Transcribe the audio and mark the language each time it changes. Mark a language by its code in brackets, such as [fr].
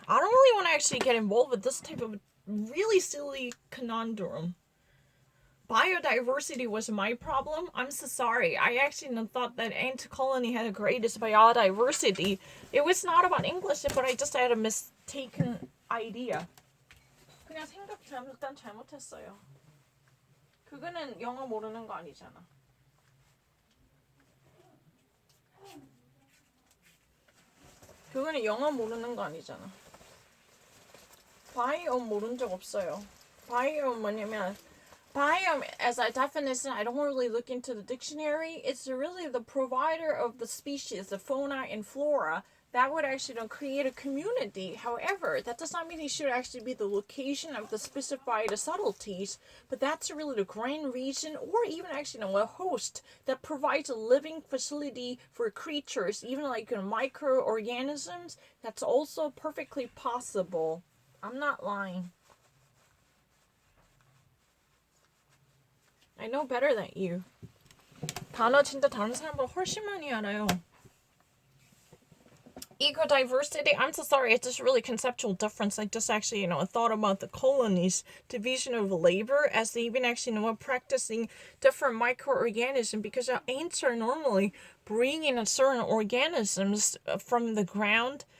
[en] I don't really want to actually get involved with this type of really silly conundrum. Biodiversity was my problem. I'm so sorry. I actually thought that Ant Colony had the greatest biodiversity. It was not about English, but I just had a mistaken idea. [ko] 그냥 생각 잘못했어요. 그거는 영어 모르는 거 아니잖아. 그거는 영어 모르는 거 아니잖아. 바이옴 모른 적 없어요. 바이옴 뭐냐면 [en] biome, as a definition, I don't really look into the dictionary. It's really the provider of the species, the fauna and flora. That would actually create a community. However, that does not mean it should actually be the location of the specified subtleties, but that's really the grand region or even actually a host that provides a living facility for creatures, even like microorganisms. That's also perfectly possible. I'm not lying. I know better than you. [ko] 단어 진짜 다른 사람보다 훨씬 많이 알아요. [en] Eco-diversity, I'm so sorry, it's just really conceptual difference. I just actually, thought about the colonies, division of labor, as they even actually, practicing different microorganisms, because our ants are normally bringing in certain organisms from the ground.